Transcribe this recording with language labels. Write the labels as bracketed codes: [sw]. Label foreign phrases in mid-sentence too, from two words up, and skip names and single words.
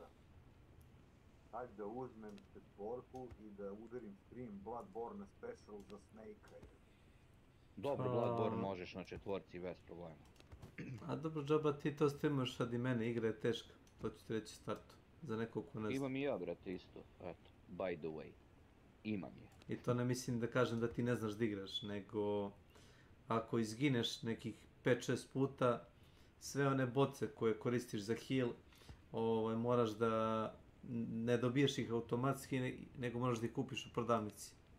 [sr] Hajde da uzmem četvorku i da udarim stream Bloodborne special za Snake-a. Dobro, Bloodborne možeš na četvorci bez problema. A dobro, džaba, ti to streamaš sad i mene, igra je teška. To ću ti reći startu. Za nekog ko ne zna. Imam i ja, brate, isto. Eto, [en] by the way. [sr] Imam je. I to ne mislim da kažem da ti ne znaš da igraš, nego ako izgineš nekih 5-6 puta, sve one boce koje koristiš za heal, moraš da ne dobiješ ih automatski, nego moraš da ih kupiš u prodavnici.